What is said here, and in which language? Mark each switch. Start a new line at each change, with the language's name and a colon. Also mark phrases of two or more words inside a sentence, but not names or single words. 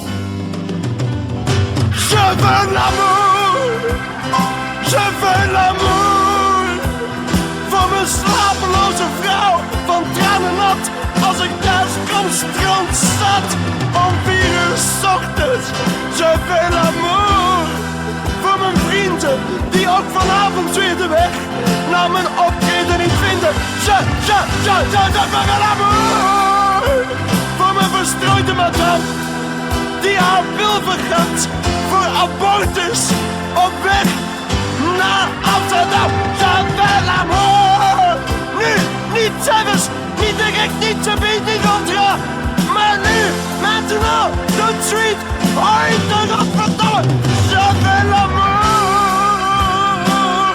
French: Je veux l'amour, je veux l'amour.
Dutch: Voor mijn slapeloze vrouw, van tranen nat, als ik thuis kom strandzat. Om 4 uur 's ochtends,
French: je veux l'amour.
Dutch: Voor mijn vrienden, die ook vanavond weer de weg naar mijn optreden niet vinden.
French: Je veux l'amour.
Dutch: Voor mijn verstrooide madame, die haar wil vergat voor abortus op weg naar Amsterdam.
French: Je veux l'amour.
Dutch: Nu, niet zelfs, niet direct, niet te bieden, niet contra. Maar nu,
French: maintenant, tout de suite,
Dutch: ooit de godverdomme.
French: Je veux l'amour.